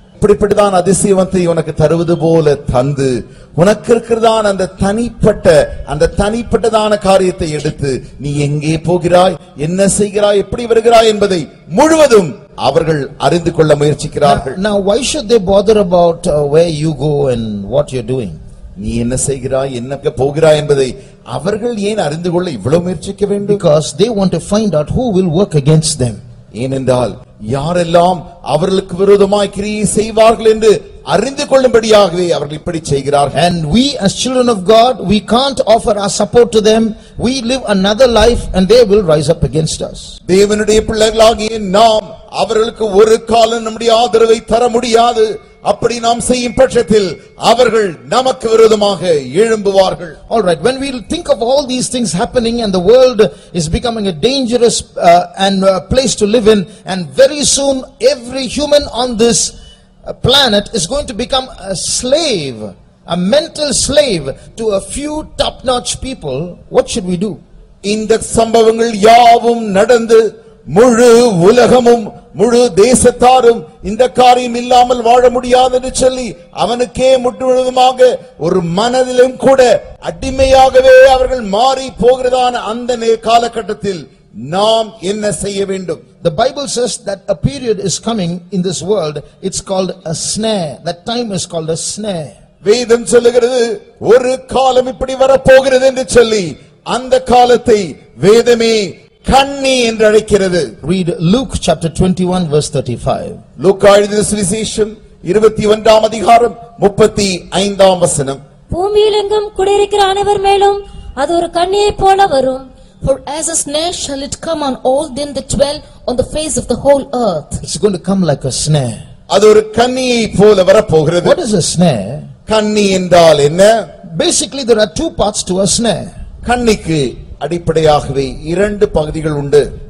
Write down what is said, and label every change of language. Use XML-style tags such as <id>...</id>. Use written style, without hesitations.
<ta>இப்படிப்பட்டதான் அதிசயத்தை உனக்கு தருவது போல தந்து உனக்கு இருக்கிறதான அந்த தனிப்பட்டதான காரியத்தை எடுத்து நீ எங்கே போகிறாய், என்ன செய்கிறாய், எப்படி வருகிறாய் என்பதை முழுவதும் அவர்கள் அறிந்து கொள்ள முயற்சிக்கிறார்கள்.</ta> <en>Now why should they bother about where you go and what you're doing?</en> <ta>நீ என்ன செய்கிறாய், என்ன போகிறாய் என்பதை அவர்கள் ஏன் அறிந்து கொள்ள இவ்வளவு முயற்சிக்க வேண்டும்?</ta> <en>Because they want to find out who will work against them.</en> <ta>ஏனென்றால் யாரெல்லாம் அவர்களுக்கு விரோதமாய் கிரியை செய்வார்கள் என்று அறிந்து கொள்ளும்படியாகவே அவர்கள் இப்படி செய்கிறார்கள்.</ta> <en>And we as children of God, we can't offer our support to them. We live another life and they will rise up against us.</en> <ta>தேவனுடைய பிள்ளைகளாகிய நாம் அவர்களுக்கு ஒரு காலம் நம்முடைய ஆதரவை தர முடியாது. அப்படி நாம் செய்யும் பட்சத்தில் அவர்கள் நமக்கு விரோதமாக எழும்புவார்கள்.</ta> <en>All right, when we think of all these things happening and the world is becoming a dangerous place to live in, and very soon every human on this planet is going to become a slave, a mental slave to a few top-notch people, what should we do?</en> <ta>இந்த சம்பவங்கள் யாவும் நடந்து முழு உலகமும் முழு தேசத்தாரும் இந்த காரியம் இல்லாமல் வாழ முடியாது என்று சொல்லி அவனுக்கே முற்றுமுழுதுமாக ஒரு மனதிலும் கூட அடிமையாகவே அவர்கள் மாறி போகிறதான அந்த காலகட்டத்தில் நாம் என்ன செய்ய வேண்டும்?</ta> <en>The Bible says that a period is coming in this world. It's called a snare. That time is called a snare.</en> <ta>வேதம் சொல்லுகிறது ஒரு காலம் இப்படி வரப்போகிறது என்று சொல்லி அந்த காலத்தை வேதமே கண்ணி என்று அழைக்கிறது.</ta> <en>Read Luke chapter 21 verse 35.</en> <ta>லூக்கா எழுதின சுவிசேஷம் 21ஆம் அதிகாரம் 35ஆம் வசனம். பூமியில் எங்கும் குடியிருக்கிற அனைவர் மேலும் அது ஒரு கண்ணியைப் போல வரும்.</ta> <en>For as a snare shall it come on all them that dwell on the face of the whole earth. It's going to come like a snare.</en> <ta>அது ஒரு கண்ணியைப் போல வரப்போகிறது.</ta> <en>What is a snare?</en> <ta>கண்ணி என்றால் என்ன?</ta> <en>Basically there are two parts to a snare.</en> <ta>கண்ணிக்கு அடிப்படையாகவே இரண்டு பகுதிகள் உண்டு.</ta>